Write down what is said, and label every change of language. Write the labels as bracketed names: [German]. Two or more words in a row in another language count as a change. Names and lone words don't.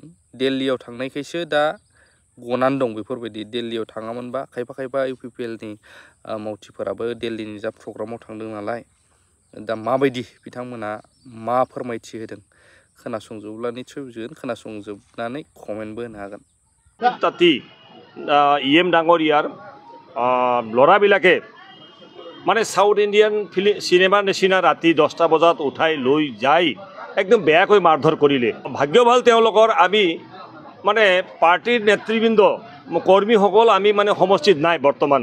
[Bodo] दिल्लीयाव थांनायखायसो दा गनानै दं बेफोरबायदि। दिल्लीयाव थाङामोनबा खायफा UPPLनि मावथिफोराबो दिल्लीनि जा प्रग्रामाव थांदों नालाय दा माबायदि बिथांमोना मा फोरमायथि होदों खोनासंजोबोब्ला निस्सय बुजिगोन। खोनासंजोबनानै कमेन्टबो होनो हागोन। [Assamese] তাতি EM ডাঙৰীয়াৰ ল'ৰাবিলাকে মানে সাউথ ইণ্ডিয়ান চিনেমাৰ নিচিনা ৰাতি 10টা বজাত উঠাই লৈ যায় একদম বেয়াকৈ মাৰধৰ কৰিলে। ভাগ্য ভাল তেওঁলোকৰ আমি মানে পাৰ্টিৰ নেতৃবৃন্দ কৰ্মীসকল আমি মানে সমষ্টিত নাই বৰ্তমান।